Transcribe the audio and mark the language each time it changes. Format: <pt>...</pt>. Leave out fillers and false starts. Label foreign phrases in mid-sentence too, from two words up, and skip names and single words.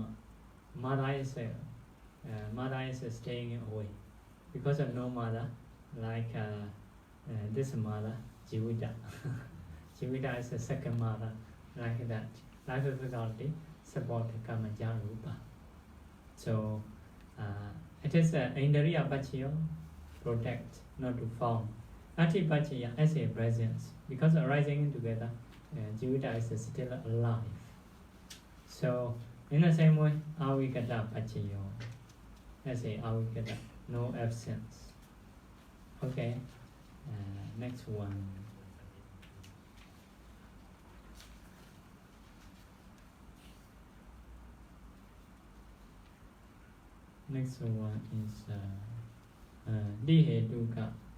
<en>Mother is staying away. Because of no mother, like this mother, Jivita. Jivita is the second mother, like that. Life faculty support</en> <pi>karma rupa.</pi> <en>So it is</en> <pi>indriya paccaya,</pi> <en>protect, not to form.</en> <pi>Ati paccaya</pi> <en>as a presence, because arising together, jivita is still alive. So in the same way,</en> <pi>avikata paccaya,</pi> <en>as a avikata, no absence. Okay, next one. Next one is dihetuka.</en>